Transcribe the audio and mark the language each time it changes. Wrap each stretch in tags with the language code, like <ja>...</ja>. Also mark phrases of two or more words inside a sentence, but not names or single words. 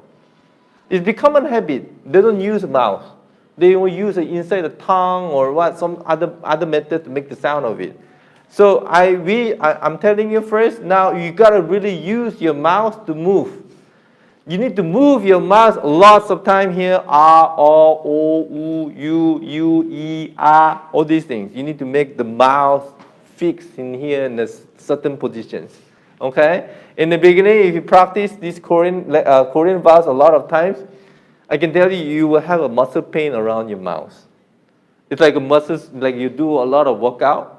<en>It's become a habit. They don't use the mouth. They will use it inside the tongue or some other method to make the sound of it. So I'm telling you first, now you gotta really use your mouth to move. You need to move your mouth lots of time here.</en> <ko>Ah, o, u, u, e,</ko> <en>ah, all these things. You need to make the mouth fixed in here in certain positions. Okay? In the beginning, if you practice these Korean vowels a lot of times, I can tell you, you will have a muscle pain around your mouth. It's like a muscle, like you do a lot of workout.</en>